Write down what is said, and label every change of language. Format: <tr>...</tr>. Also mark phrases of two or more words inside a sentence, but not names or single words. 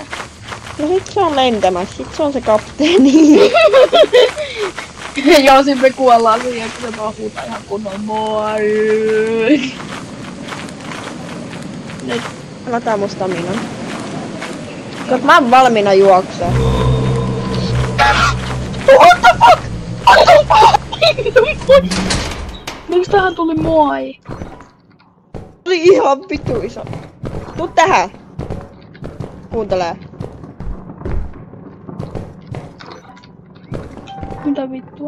<fi>No sit se on lentämässä, sit se on se kapteeni. Joo, sit me kuollaan siihen, kun se vaan huutaa ihan kunnon moi. Nyt. Lataa mun staminan. Koska mä oon valmiina juokseen.</fi> <en>What the fuck?</en> <fi>Miks tähän tuli moi? Oli ihan vittu iso. Tuu tähän. Kuuntelee. Mitä vittua?</fi>